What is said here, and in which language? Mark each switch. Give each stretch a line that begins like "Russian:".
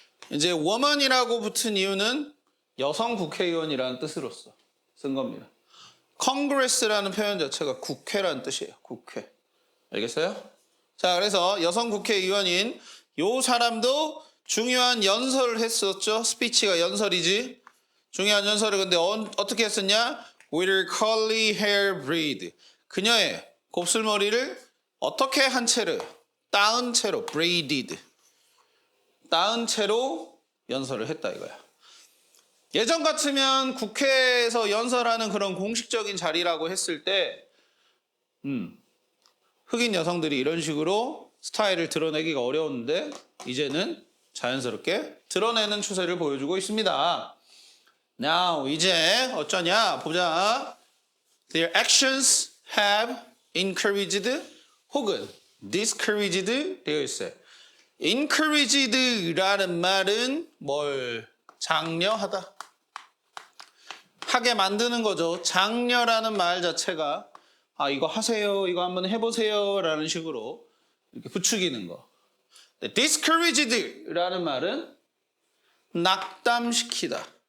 Korean: 이제 woman이라고 붙은 이유는 여성 국회의원이라는 뜻으로서 쓴 겁니다. Congress라는 표현 자체가 국회라는 뜻이에요. 국회. 알겠어요? 자, 그래서 여성 국회의원인 요 사람도 중요한 연설을 했었죠. 스피치가 연설이지. 중요한 연설을 근데 어떻게 했었냐?
English: With her curly hair braid.
Korean: 그녀의 곱슬머리를 어떻게 한 채로, 따은 채로, braided. 따은 채로 연설을 했다 이거야. 예전 같으면 국회에서 연설하는 그런 공식적인 자리라고 했을 때 흑인 여성들이 이런 식으로 스타일을 드러내기가 어려웠는데 이제는 자연스럽게 드러내는 추세를 보여주고 있습니다. Now 이제 어쩌냐 보자.
English: Their actions have encouraged
Korean: 혹은
English: discouraged
Korean: 되어 있어요. encouraged라는 말은 뭘 장려하다. 하게 만드는 거죠. 장려라는 말 자체가 이거 하세요. 이거 한번 해보세요. 라는 식으로 이렇게 부추기는 거. discouraged라는 말은 낙담시키다.